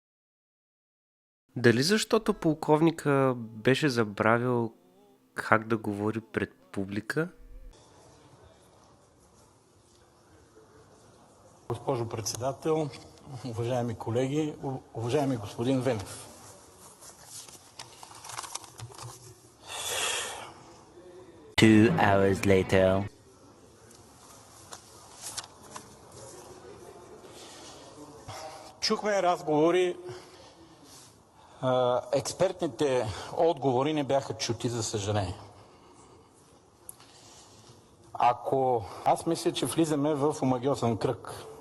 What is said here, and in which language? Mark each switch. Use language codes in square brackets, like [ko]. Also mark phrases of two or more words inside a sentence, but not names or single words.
[bg] Дали защото полковника беше забравил как да говори пред публика? Госпожо председател, уважаеми колеги, уважаеми господин Венев. [en] Two hours later. [bg] Чухме разговори. Експертните отговори не бяха чути, за съжаление. Аз мисля, че влизаме в омагьосан кръг.